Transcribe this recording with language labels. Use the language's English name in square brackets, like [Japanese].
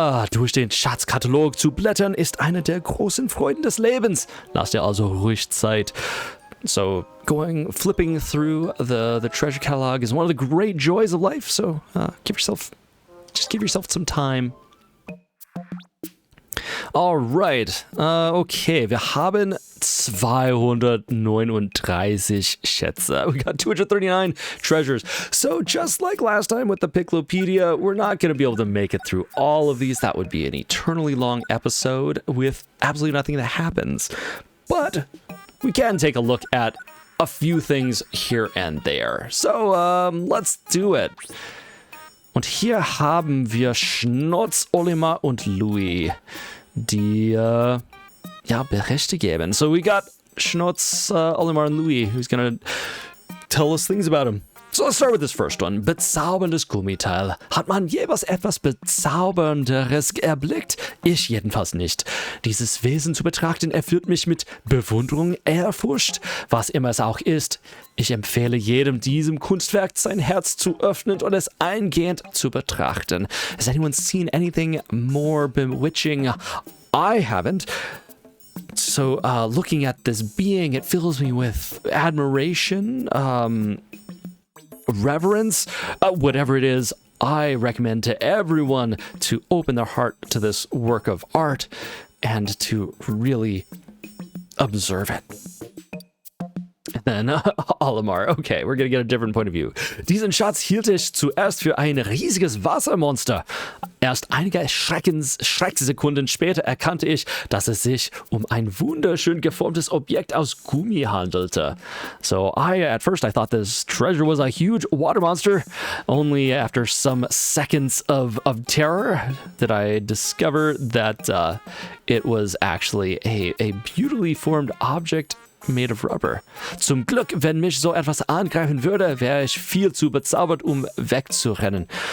[German] Durch den Schatzkatalog zu blättern ist eine der großen Freuden des Lebens. Lass dir also ruhig Zeit. [English] So, flipping through the treasure catalog is one of the great joys of life. So, give yourself some time. Alright, okay, [German] wir haben 239 Schätze. [English] We got 239 treasures. So just like last time with the Piclopedia, we're not going to be able to make it through all of these. That would be an eternally long episode with absolutely nothing that happens. But we can take a look at a few things here and there. So, let's do it. [German] Und hier haben wir Schnotz, Olimar und Louis, die Berichte geben. [English] So we got Schnotz, Olimar, and Louis, who's gonna tell us things about him. So let's start with this first one. [German] Bezauberndes Gummiteil. Hat man jemals etwas Bezaubernderes erblickt? Ich jedenfalls nicht. Dieses Wesen zu betrachten erfüllt mich mit Bewunderung, Ehrfurcht, was immer es auch ist. Ich empfehle jedem, diesem Kunstwerk sein Herz zu öffnen und es eingehend zu betrachten. [English] Has anyone seen anything more bewitching? I haven't. So, looking at this being, it fills me with admiration, reverence, whatever it is. I recommend to everyone to open their heart to this work of art and to really observe it. And then Olimar, okay, we're gonna get a different point of view. [German] Diesen Schatz hielt ich zuerst für ein riesiges Wassermonster. Erst einige Schrecksekunden später erkannte ich, dass es sich um ein wunderschön geformtes Objekt aus Gummi handelte. [English] So at first I thought this treasure was a huge water monster. Only after some seconds of terror did I discover that it was actually a beautifully formed object made of rubber. [German] Zum Glück, wenn mich so etwas angreifen würde, wäre ich viel zu bezaubert, wegzurennen.